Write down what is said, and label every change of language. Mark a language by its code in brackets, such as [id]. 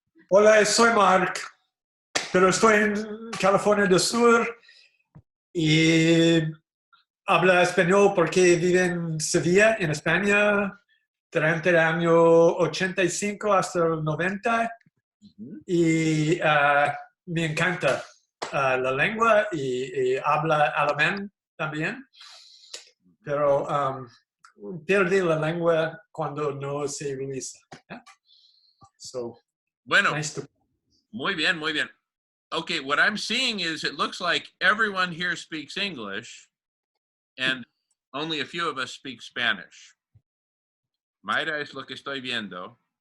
[es] Hola, soy Mark, pero estoy en California del Sur y habla español porque vive en Sevilla, en España, durante el año 85 hasta el 90 y me encanta la lengua y habla alemán también, pero perdí la lengua cuando no se utiliza. [en] So, [es] bueno, [en] nice to... [es] muy bien, muy bien. [en] Okay, what I'm seeing is it looks like everyone here speaks English and only a few of us speak Spanish. [es] Mayra es lo que estoy viendo.